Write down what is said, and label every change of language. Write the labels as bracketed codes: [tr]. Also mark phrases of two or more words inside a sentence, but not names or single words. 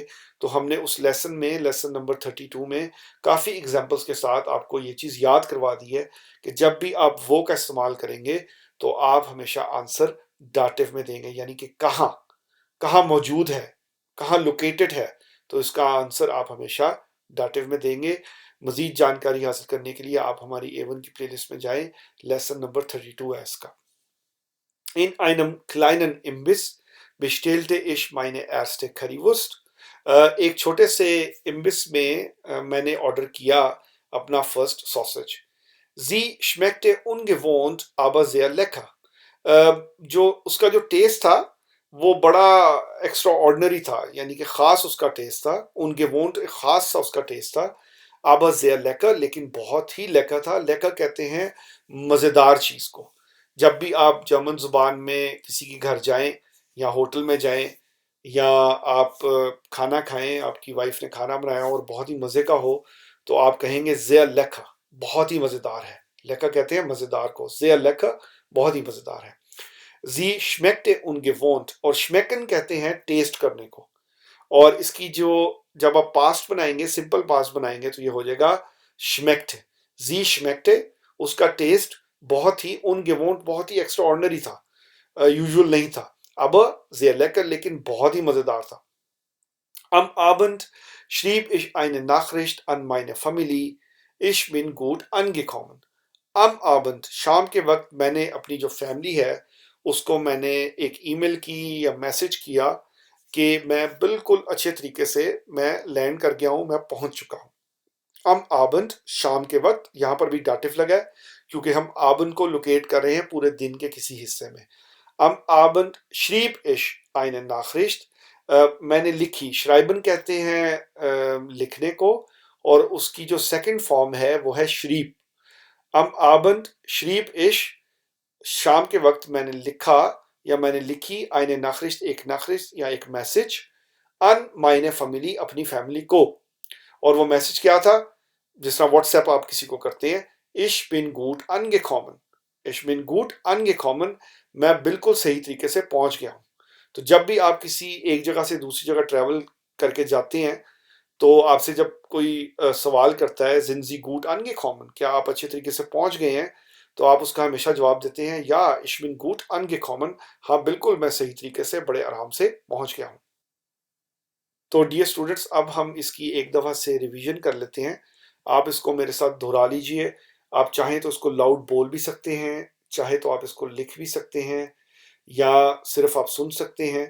[hi] तो हमने उस लेसन में [en] lesson number [hi] 32 में काफ़ी एग्जांपल्स के साथ आपको ये चीज़ याद करवा दी है कि जब भी आप वो का इस्तेमाल करेंगे तो आप हमेशा आंसर डाटिव में देंगे, यानी कि कहाँ कहाँ मौजूद है, कहाँ लोकेटेड है। तो इसका आंसर आप हमेशा डाटिव में देंगे। मजीद जानकारी हासिल करने के लिए आप हमारी A1 की प्लेलिस्ट में जाएं, [en] lesson number [hi] 32 है इसका। [de] In einem kleinen Imbiss bestellte ich meine erste Currywurst. [hi] एक छोटे से इम्बिस में मैंने ऑर्डर किया अपना फर्स्ट सॉसेज। [de] Sie schmeckte ungewohnt, aber sehr lecker. [hi] जो उसका जो टेस्ट था वो बड़ा [en] extra ordinary [hi] था, यानी कि खास उसका टेस्ट था। ungewohnt खास सा उसका टेस्ट था। [de] aber sehr lecker [hi] लेकिन बहुत ही लेकर था। लेकर कहते हैं मज़ेदार चीज़ को। जब भी आप जर्मन ज़ुबान में किसी के घर जाएं या होटल में जाएं या आप खाना खाएं, आपकी वाइफ ने खाना बनाया और बहुत ही मज़े का हो, तो आप कहेंगे [de] sehr lecker, [hi] बहुत ही मज़ेदार है। लेकर कहते हैं मज़ेदार को, [de] sehr lecker [hi] बहुत ही मज़ेदार है। [de] Sie schmeckte ungewohnt [hi] और schmecken कहते हैं टेस्ट करने को। और इसकी जो जब आप पास्ट बनाएंगे, [en] simple past [hi] बनाएंगे, तो ये हो जाएगा schmeckt। [de] Sie schmeckte [hi] उसका टेस्ट बहुत ही ungewohnt बहुत ही [en] extra ordinary [hi] था, यूजुअल नहीं था। अब [de] sehr lecker [hi] लेकिन बहुत ही मजेदार था। [de] Am Abend schrieb ich eine Nachricht an meine Familie, ich bin gut angekommen। am Abend [hi] शाम के वक्त मैंने अपनी जो फैमिली है उसको मैंने एक ईमेल की या मैसेज किया कि मैं बिल्कुल अच्छे तरीके से मैं लैंड कर गया हूँ, मैं पहुंच चुका हूँ। [de] am Abend [hi] शाम के वक्त, यहाँ पर भी डाटिव लगा है क्योंकि हम Abend को लोकेट कर रहे हैं पूरे दिन के किसी हिस्से में। [de] am Abend schrieb ich eine Nachricht, [hi] मैंने लिखी। schreiben कहते हैं लिखने को, और उसकी जो सेकंड फॉर्म है वो है schrieb। [de] am Abend schrieb ich [hi] शाम के वक्त मैंने लिखा या मैंने लिखी [de] eine Nachricht [hi] एक Nachricht या एक मैसेज [de] an meine Familie [hi] अपनी फैमिली को। और वो मैसेज क्या था? जिस तरह व्हाट्सएप आप किसी को करते हैं, [de] ich bin gut angekommen, ich bin gut angekommen, [hi] मैं बिल्कुल सही तरीके से पहुंच गया हूं। तो जब भी आप किसी एक जगह से दूसरी जगह ट्रैवल करके जाते हैं, तो आपसे जब कोई सवाल करता है [de] sind Sie gut angekommen, [hi] क्या आप अच्छे तरीके से पहुंच गए हैं, तो आप उसका हमेशा जवाब देते हैं या [de] ich bin gut angekommen, [hi] हाँ बिल्कुल मैं सही तरीके से बड़े आराम से पहुंच गया हूँ। तो [en] dear students, [hi] अब हम इसकी एक दफ़ा से रिवीजन कर लेते हैं। आप इसको मेरे साथ दोहरा लीजिए। आप चाहें तो इसको लाउड बोल भी सकते हैं, चाहे तो आप इसको लिख भी सकते हैं, या सिर्फ आप सुन सकते हैं।